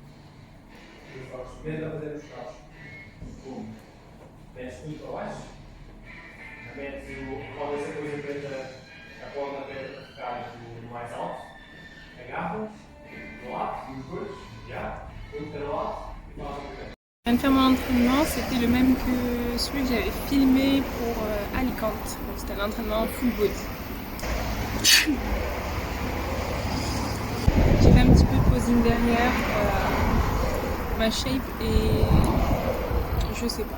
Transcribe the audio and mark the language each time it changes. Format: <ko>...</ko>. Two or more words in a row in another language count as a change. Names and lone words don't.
<pt>Os braços tenta fazer os braços. Como? Metes tudo para baixo, metes rodas a coisa preta, a corda preta para ficar no mais alto, agarras, do lado, dos dois, já, um de cada lado e faz o que</pt> <fr>Je viens de faire mon entraînement, c'était le même que celui que j'avais filmé pour Alicante. Donc c'était un entraînement</fr> <en>full body.</en> <fr>J'ai fait un petit peu de posing derrière ma shape et je sais pas.</fr>